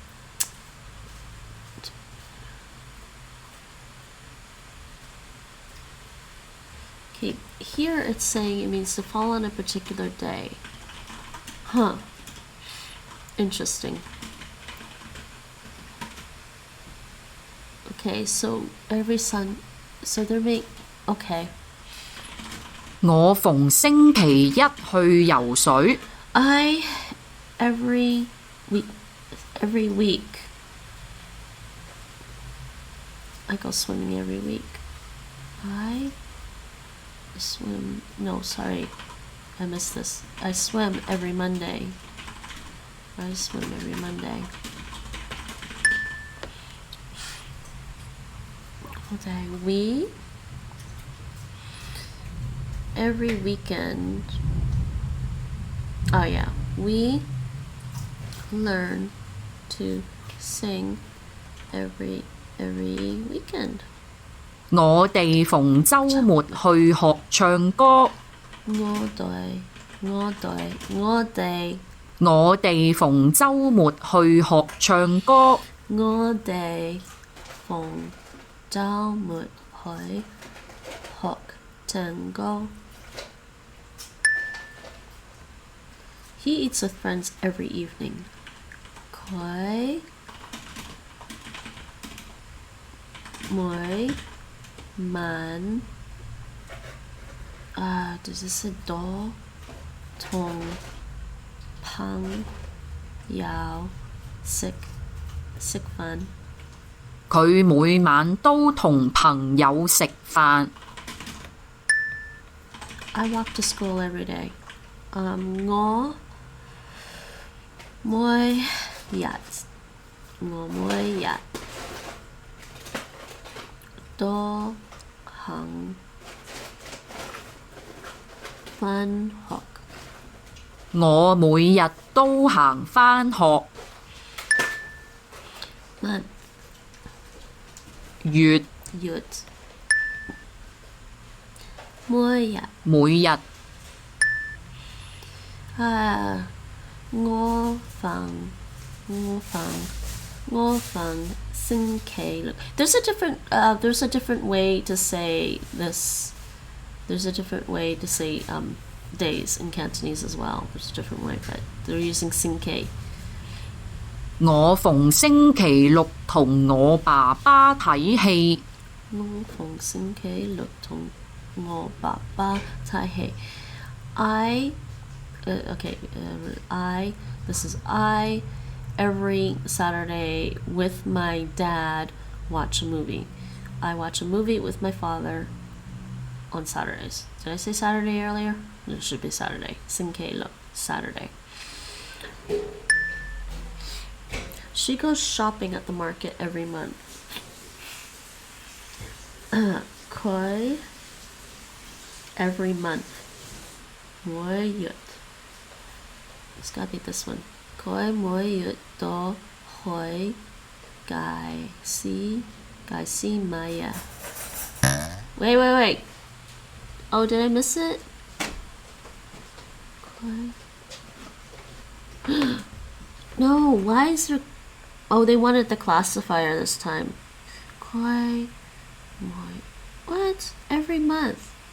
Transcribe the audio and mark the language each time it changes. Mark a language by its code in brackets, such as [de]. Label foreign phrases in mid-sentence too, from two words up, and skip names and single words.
[en] Okay, here it's saying it means to fall on a particular day. Huh. Interesting. Okay, so every sun, so they're make, okay. [yue] 我逢星期一去游水。 [en] every week. I go swimming every week. I swim, no, sorry, I missed this. I swim every Monday. I swim every Monday. Okay, we every weekend. Oh yeah, we learn to sing every weekend. [yue] 我哋逢週末去學唱歌。我哋逢週末去學唱歌。我哋逢週末去學唱歌。 [en] He eats with friends every evening. [yue] 佢每晚 [en] does this say [yue] 多同朋友食飯。佢每晚都同朋友食飯。 [en] I walk to school every day. [yue] 我每日都行返學。我每日都行返學。月每日我逢星期六。 [en] There's a different way to say this. There's a different way to say days in Cantonese as well. There's a different way, but they're using 星期。 [yue] 我逢星期六同我爸爸睇戲。我逢星期六同我爸爸睇戲。 [en] I every Saturday with my dad watch a movie. I watch a movie with my father on Saturdays. Did I say Saturday earlier? It should be Saturday. 星期六 Saturday. She goes shopping at the market every month. 佢 every month. 每月 It's gotta be this one. [yue] 佢每月都去街市買嘢。Wait. [en] Oh, did I miss it? No, why is there... Oh, they wanted the classifier this time. What? Every month.